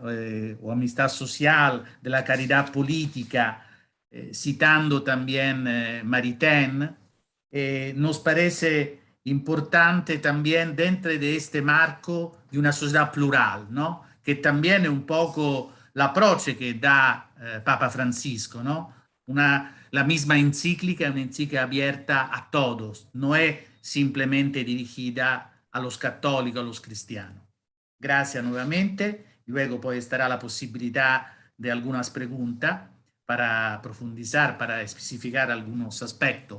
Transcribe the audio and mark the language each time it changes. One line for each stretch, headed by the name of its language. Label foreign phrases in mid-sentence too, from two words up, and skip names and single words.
Spanish: O amistad social, de la caridad política, citando también Maritain. Nos parece importante también dentro de este marco de una sociedad plural, ¿no? Que también es un poco
Italian: l'approccio che dà
Spanish: Papa Francisco, ¿no? La misma encíclica es una encíclica abierta a todos, no es simplemente dirigida a los católicos, a los cristianos. Gracias nuevamente, y luego pues estará la posibilidad de algunas preguntas para profundizar, para especificar algunos aspectos.